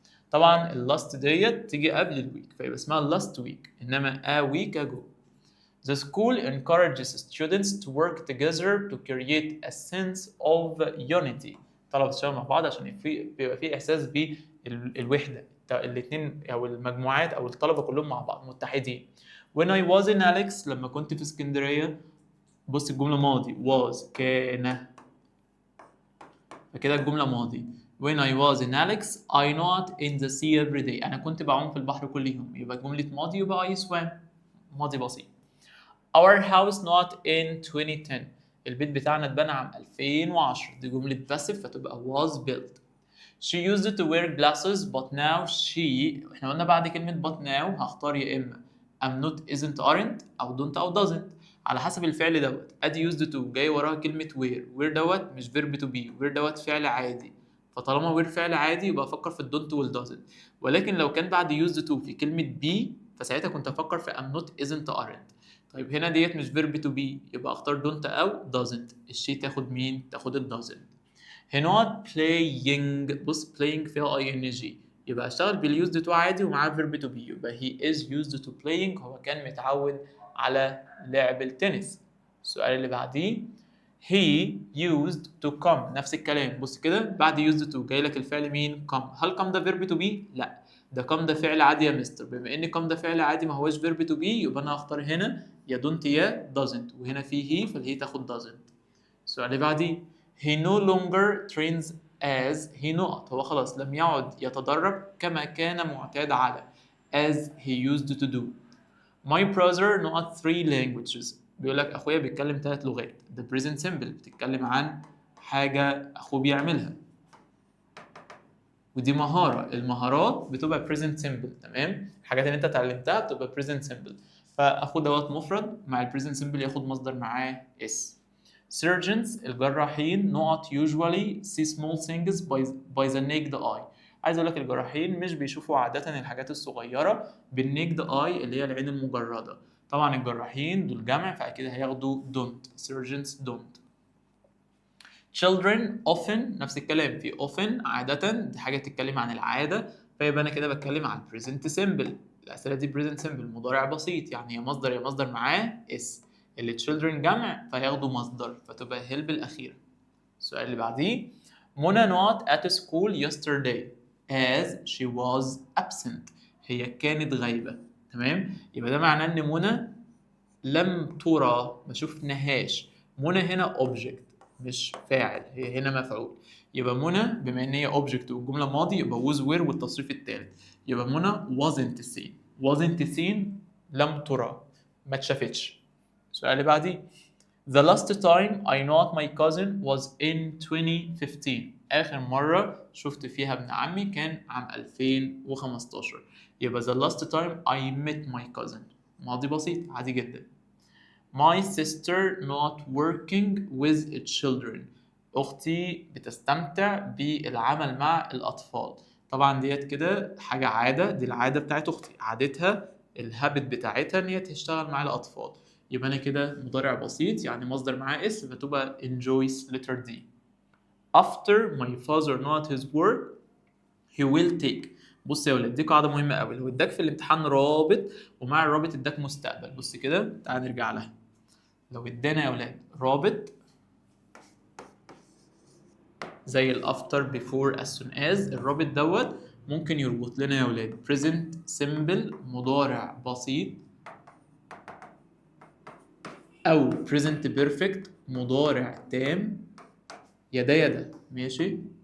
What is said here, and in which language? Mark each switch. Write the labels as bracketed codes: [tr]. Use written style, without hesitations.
[ar] طبعا ال last ديت تيجي قبل الويك فيبقى اسمها last week، إنما a week ago. [en] The school encourages students to work together to create a sense of unity. [ar] طلبة تشتغل مع بعض عشان بيبقى في إحساس بالوحدة. الاثنين أو المجموعات أو الطلبة كلهم مع بعض متحدين. [en] When I was in Alex، [ar] لما كنت في اسكندرية، بص الجملة ماضي was كان، فكده الجملة ماضي. [en] When I was in Alex I not in the sea every day. [ar] أنا كنت بعوم في البحر كل يوم، يبقى جملة ماضي يبقى I swam، ماضي بسيط. [en] Our house not in 2010. [ar] البيت بتاعنا اتبنى عام 2010، دي جملة passive فتبقى was built. [en] She used to wear glasses but now she، [ar] احنا قلنا بعد كلمة but now هختار يا إما am not isn't aren't أو don't أو doesn't على حسب الفعل دوت. أدي used to جاي وراها كلمة where دوت مش verb to be، where دوت فعل عادي، فطالما where فعل عادي يبقى أفكر في don't وال doesn't. ولكن لو كان بعد used to في كلمة be فساعتها كنت أفكر في am not isn't aren't. طيب هنا ديت مش verb to be يبقى أختار don't أو doesn't. الشيء تاخد مين؟ تاخد ال doesn't. هنا playing، بص playing فيها ing يبقى اشتغل بالused to عادي ومعاه verb to be، يبقى [en] he is used to playing، [ar] هو كان متعود على لعب التنس. السؤال اللي بعديه. he used to come، نفس الكلام، بص كده بعد used to جاي لك الفعل مين؟ come. هل come ده verb to be؟ لا، ده come ده فعل عادي يا مستر. بما ان come ده فعل عادي ما هوش verb to be يبقى انا هختار هنا يا don't يا doesn't، وهنا في he فالهي تاخد doesn't. السؤال اللي بعديه. [en] he no longer trains as he not، [ar] هو خلاص لم يعد يتدرب كما كان معتاد على [en] as he used to do. my brother not 3 languages، [ar] بيقول لك اخويا بيتكلم 3 لغات. the present simple بتتكلم عن حاجة اخوه بيعملها، ودي مهارة. المهارات بتبقى present simple. تمام، الحاجات اللي انت اتعلمتها بتبقى present simple. فاخوه دوت مفرد مع ال present simple ياخد مصدر معاه s. [en] surgeons الجراحين not usually see small things by the naked eye. [ar] عايز اقول لك الجراحين مش بيشوفوا عادة الحاجات الصغيرة بالنيكد اي اللي هي العين المجردة. طبعا الجراحين دول جمع فاكيد هياخدوا don't. [en] surgeons don't. [ar] children often نفس الكلام، في often عادة دي حاجة تتكلم عن العادة، فيبقى انا كده بتكلم عن present simple. الأسئلة دي present simple مضارع بسيط، يعني يا مصدر معاه اس. اللي children جمع فهياخدوا مصدر فتبقى help الأخيرة. السؤال اللي بعديه. [en] منى not at school yesterday as she was absent. [ar] هي كانت غايبة. تمام، يبقى ده معناه ان منى لم ترى، ما شفناهاش. منى هنا object مش فاعل، هي هنا مفعول. يبقى منى بما ان هي object والجملة ماضي يبقى was were والتصريف الثالث. يبقى منى wasn't seen لم ترى، ما اتشافتش. السؤال اللي بعديه. [en] The last time I met my cousin was in 2015. [ar] آخر مرة شفت فيها ابن عمي كان عام 2015. [en] يبقى the last time I met my cousin ماضي بسيط عادي جدا. My sister not working with children. [ar] أختي بتستمتع بالعمل مع الأطفال. طبعا ديت كده حاجة عادة، دي العادة بتاعت أختي، عادتها الهابت بتاعتها إن هي تشتغل مع الأطفال. يبقى أنا كده مضارع بسيط يعني مصدر معاه اس، فتبقى enjoys letter D. [en] After my father not his work he will take. [ar] بص يا ولاد، دي قاعدة مهمة قوي. لو اداك في الامتحان رابط ومع الرابط اداك مستقبل، بص كده تعال نرجع لها. لو ادانا يا ولاد رابط زي الافتر بيفور as soon as، الرابط دوت ممكن يربط لنا يا ولاد present simple مضارع بسيط، او present perfect مضارع تام، يدا يدا، ماشي.